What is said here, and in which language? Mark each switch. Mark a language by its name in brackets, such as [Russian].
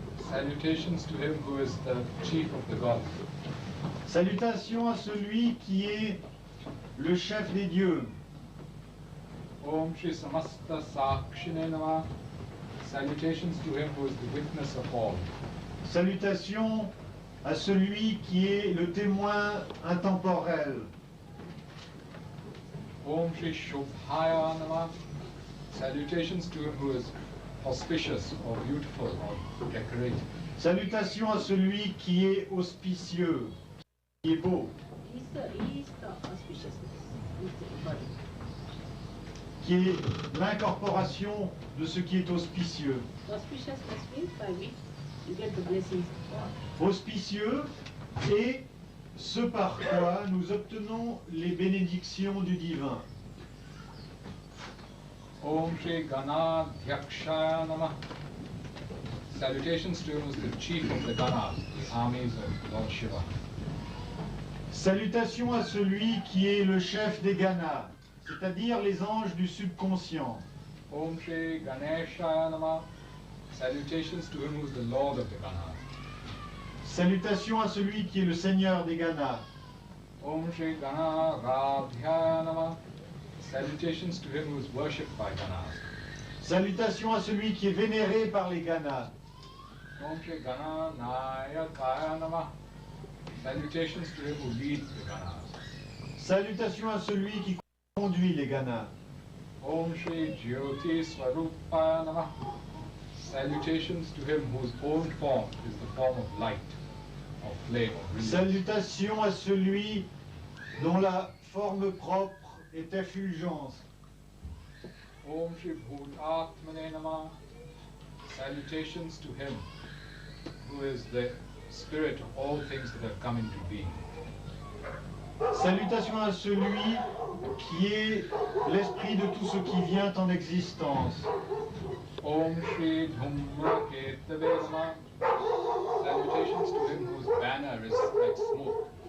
[English] Salutations to him who is the chief of the gods. [French] Salutations à celui qui est le chef des dieux. [Sanskrit] Om Shri Samasta Sakshine Namah. [English] Salutations to him who is the witness of all. [French] Salutations à celui qui est le témoin intemporel. [Sanskrit] Om Shri Shubhaya Namah. [English] Salutations to him who is auspicious or beautiful or decorated. [French] Salutations à celui qui est auspicieux, qui est beau, [English] He is the auspiciousness. He is the body. [French] qui est l'incorporation de ce qui est auspicieux. [English] Auspiciousness means by which you get the blessings of God. [French] Auspicieux et ce par quoi nous obtenons les bénédictions du divin. [Sanskrit] Om Shri Ganadhyakshaya Namah. [English] Salutations to him who is the chief of the Ganas, the armies of Lord Shiva. [French] Salutations à celui qui est le chef des Ganas, c'est-à-dire les anges du subconscient. [Sanskrit] Om Shri Ganeshaya Namah. [English] Salutations to him who is the Lord of the Ganas. [French] Salutations à celui qui est le Seigneur des Ganas. [Sanskrit] Om Shri Ganaradhyaya Namah. [English] Salutations to him who is worshipped by Ganas. [French] Salutations à celui qui est vénéré par les Ganas. [Sanskrit] Om Shri Gananayakaya Namah. [English] Salutations to him who leads the Ganas. [French] Salutations à celui qui conduit les Ganas. [Sanskrit] Om Shri Jyoti Swarupaya Namah. [English] Salutations to him whose own form is the form of light, of flame, of brilliance. [French] Salutations à celui dont la forme propre est effulgence. [Sanskrit] Om Shri Bhutatmane Namah. [English] Salutations to him who is the spirit of all things that have come into being. [French] Salutations à celui qui est l'esprit de tout ce qui vient en existence. [Sanskrit] Om Shri Dhumra Ketave Namah. [English] Salutations to him whose banner is like smoke.